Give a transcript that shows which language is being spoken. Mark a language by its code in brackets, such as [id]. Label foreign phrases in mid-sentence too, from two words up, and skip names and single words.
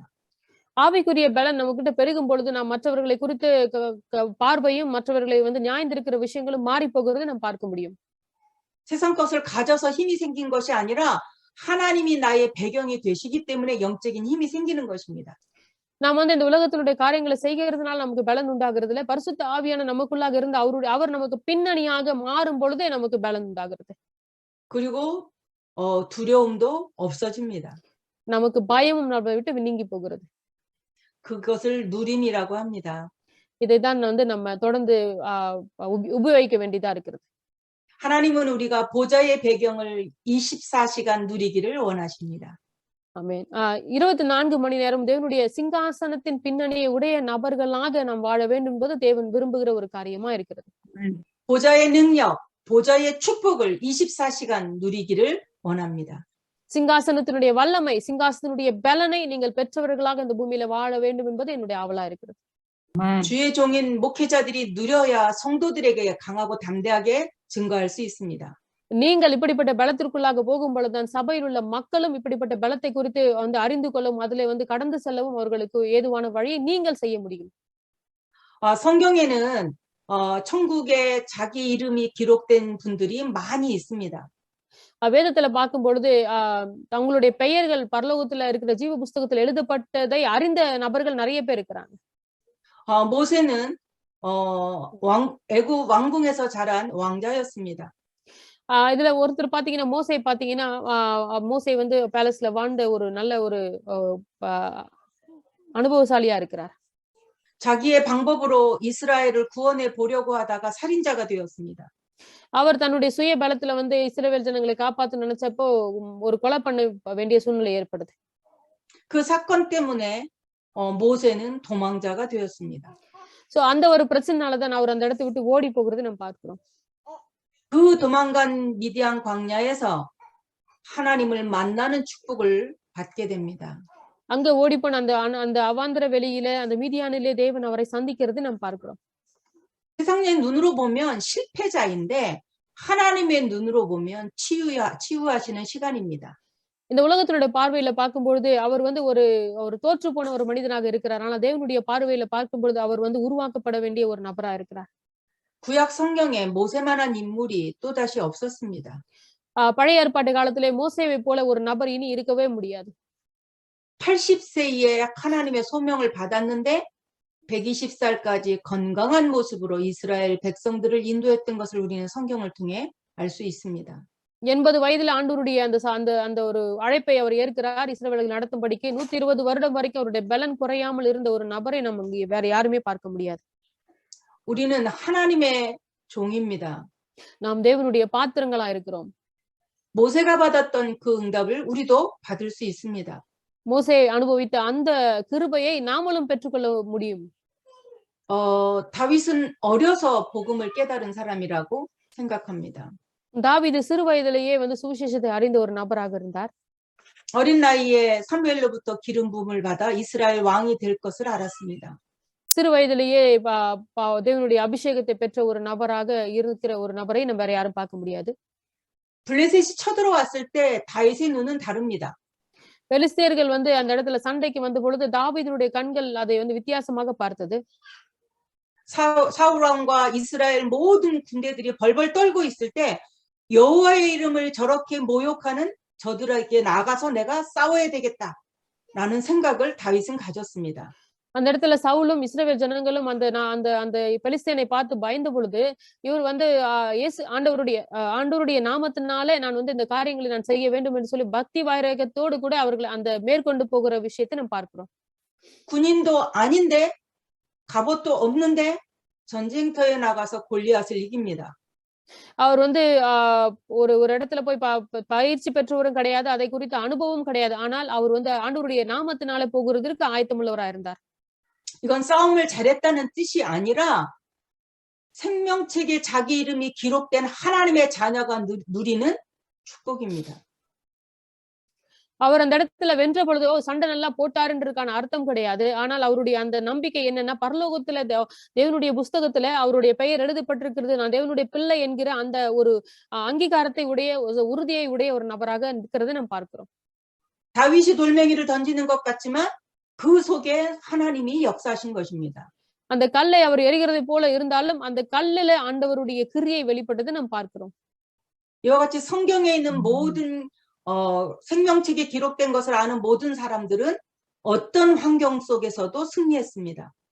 [ta] ஆவிக்குரிய பலன் நமக்கிட்ட பெருகும் பொழுது நாம் மற்றவர்களை குறித்து பார்வையும் மற்றவர்களை வந்து நியாயந்திருக்கிற விஷயங்களும் மாறி போகிறதை நாம் பார்க்க முடியும். [ko] 세상 것을 가져서 힘이 생긴 것이 아니라 하나님이 나의 배경이 되시기 때문에 영적인 힘이 생기는 것입니다. [ta] நாம் வந்து இந்த உலகத்தினுடைய காரியங்களை செய்கிறதுனால நமக்கு பலன் உண்டாகிறது இல்ல, பரிசுத்த ஆவியான நமக்குள்ளாக இருந்து அவர் நமக்கு பின்னணியாக மாறும் பொழுதே நமக்கு பலன் உண்டாகிறது. [ko] 그리고 두려움도 없어집니다. [ta] நமக்கு பயமும் நம்மை விட்டு நீங்கி போகிறது. [ko] 그것을 누림이라고 합니다. [ta] இதைதான் வந்து நம்ம தொடர்ந்து உபயோகிக்க வேண்டியதா இருக்கிறது. [ko] 하나님은 우리가 보좌의 배경을 24시간 누리기를 원하십니다. [ta] ஆமென். 24 மணி நேரம் தேவனுடைய சிங்காசனத்தின் பின்னணியை உடைய நபர்களாக நாம் வாழ வேண்டும் என்பது தேவன் விரும்புகிற ஒரு காரியமா இருக்கிறது. [ko] 보좌의 능력, 보좌의 축복을 24시간 누리기를 원합니다. [ta] சிங்காசனத்தினுடைய வல்லமை, சிங்காசனத்தினுடைய பலனை நீங்கள் பெற்றவர்களாக இந்த பூமியில வாழ வேண்டும் என்பது என்னுடைய ஆவலா இருக்கிறது. [ko] 주의 종인 목회자들이 누려야 성도들에게 강하고 담대하게 증거할 수 있습니다. [ta] நீங்கள் இப்படிப்பட்ட பலத்திற்குள்ளாக போகும் பொழுதுதான் சபையில் உள்ள மக்களும் இப்படிப்பட்ட பலத்தை குறித்து வந்து அறிந்து கொள்ளும், அதிலே வந்து கடந்து செல்லவும் அவர்களுக்கு ஏதுவான வழியை நீங்கள் செய்ய முடியும். [ko] 성경에는 천국에 자기 이름이 기록된 분들이 많이 있습니다. [ta] வேதத்துல பார்க்கும் பொழுது தங்களுடைய பெயர்கள் பரலோகத்துல இருக்கிற ஜீவ புஸ்தகத்தில் எழுதப்பட்டதை அறிந்த நபர்கள் நிறைய பேர் இருக்கிறாங்க. [ko] 모세는 애굽 왕궁에서 자란 왕자였습니다. [ta] இதுல ஒருத்தர் பாத்தீங்கன்னா மோசே வந்து பேலஸ்ல வாழ்ந்த ஒரு நல்ல ஒரு அனுபவசாலியா இருக்கிறார். [ko] 자기의 방법으로 이스라엘을 구원해 보려고 하다가 살인자가 되었습니다. [ta] அவர் தன்னுடைய சுய பலத்துல வந்து இஸ்ரவேல் ஜனங்களை காப்பாத்த நினைச்சப்போ ஒரு கொலை பண்ண வேண்டிய சூழ்நிலை ஏற்படுது. [ko] 그 사건 때문에 모세는 도망자가 되었습니다. [ta] சோ அந்த ஒரு பிரச்சனைனாலதான் அவர் அந்த இடத்தை விட்டு ஓடி போகிறது நம்ம பார்க்கிறோம். [ko] 그 도망간 미디안 광야에서 하나님을 만나는 축복을 받게 됩니다. [ta] அங்க ஓடிப்போன அந்த அவாந்தர வெளியில அந்த மீதியானிலே தேவன் அவரை சந்திக்கிறது நம்ம பார்க்கிறோம். [ko] 세상의 눈으로 보면 실패자인데 하나님의 눈으로 보면 치유하시는 시간입니다. [ta] இந்த உலகத்தினுடைய பார்வையில பார்க்கும்பொழுது அவர் வந்து ஒரு தோற்று போன ஒரு மனிதனாக இருக்கிறார். ஆனா தேவனுடைய பார்வையில பார்க்கும்பொழுது அவர் வந்து உருவாக்கப்பட வேண்டிய ஒரு நபரா இருக்கிறார். [ko] 구약 성경에 모세만한 인물이 또다시 없었습니다. [ta] பழைய ஏற்பாட்டு காலத்திலே மோசேவை போல ஒரு நபர் இனி இருக்கவே முடியாது. [ko] 80세에 하나님의 소명을 받았는데 120살까지 건강한 모습으로 이스라엘 백성들을 인도했던 것을 우리는 성경을 통해 알 수 있습니다. [ta] 80 வயதுல ஆண்டவருடைய அந்த ஒரு அழைப்பை அவர் ஏற்கிறார். இஸ்ரவேலை நடத்தும்படிக்கு 120 வருடம் வரைக்கும் அவருடைய பலன் குறையாமல் இருந்த ஒரு நபரை நம்ம இங்க வேற யாருமே பார்க்க முடியாது. [ko] 우리는 하나님의 종입니다. [ta] நாம் தேவனுடைய பாத்திரங்களா இருக்கிறோம். [ko] 모세가 받았던 그 응답을 우리도 받을 수 있습니다. [ta] மோசே அனுபவித்த அந்த கிருபையை நாமளும் பெற்றுக்கொள்ள முடியும். [ko] 다윗은 어려서 복음을 깨달은 사람이라고 생각합니다. [ta] தாவீது சிறு வயதிலேயே சுவிசேஷத்தை அறிந்த ஒரு நபராக இருந்தார். [ko] 어린 나이에 사무엘로부터 기름 부음을 받아 이스라엘 왕이 될 것을 알았습니다. [ta] சிறு வயதிலேயே தேவனுடைய அபிஷேகத்தை பெற்ற ஒரு நபராக இருக்கிற ஒரு நபரை நம்ம வேற யாரும் பார்க்க முடியாது. [ko] 블레셋이 쳐들어왔을 때 다윗의 눈은 다릅니다. [ta] பெலிஸ்தியர்கள் அந்த இடத்துல சண்டைக்கு வந்த பொழுது தாவீதுடைய கண்கள் அதை வித்தியாசமாக பார்த்தது. [ko] 사울 왕과 이스라엘 모든 군대들이 벌벌 떨고 있을 때 여호와의 이름을 저렇게 모욕하는 저들에게 나가서 내가 싸워야 되겠다라는 생각을 다윗은 가졌습니다. [ta] அந்த இடத்துல சவுலும் இஸ்ரவேல் ஜனங்களும் அந்த பெலிஸ்தியனை பார்த்து பயந்த பொழுது இவர் இயேசு ஆண்டவருடைய நாமத்தினாலே நான் இந்த காரியங்களை நான் செய்ய வேண்டும் என்று சொல்லி பக்தி வைராகியத்தோடு கூட அவர்கள் அந்த மேற்கொண்டு போகிற விஷயத்தை நம்ம பார்க்கிறோம். [ko] 군인도 아닌데 갑옷도 없는데 전쟁터에 나가서 골리앗을 이깁니다. [ta] அவர் ஒரு இடத்துல போய் பயிற்சி பெற்றவரும் கிடையாது, அதை குறித்த அனுபவம் கிடையாது. ஆனால் அவர் ஆண்டவருடைய நாமத்தினால போகிறதற்கு ஆயத்தமுள்ளவராக இருந்தார். [ko] 이건 싸움을 잘했다는 뜻이 아니라 생명책에 자기 이름이 기록된 하나님의 자녀가 누리는 축복입니다. [ta] அவர் அந்த இடத்துல வென்ற பொழுது சண்டை நல்லா போட்டாருன்றதுக்கான அர்த்தம் கிடையாது. ஆனால் அவருடைய அந்த நம்பிக்கை என்னன்னா, பரலோகத்துல தேவனுடைய புஸ்தகத்துல அவருடைய பெயர் எழுதப்பட்டிருக்கிறது, நான் தேவனுடைய பிள்ளை என்கிற அந்த ஒரு அங்கீகாரத்தை உடைய உறுதியை உடைய ஒரு நபராக இருக்கிறதை நாம் பார்க்கிறோம். [ko] 다윗이 돌멩이를 던지는 것 같지만 그 속에 하나님이 역사하신 것입니다. [ta] அந்த கல்லை அவர் எறிகிறதை போல இருந்தாலும் அந்த கல்லில ஆண்டவருடைய கிரியை வெளிப்பட்டதை நாம் பார்க்கிறோம். [ko] 이와 같이 성경에 있는 모든 생명책에 기록된 것을 아는 모든 사람들은 어떤 환경 속에서도 승리했습니다.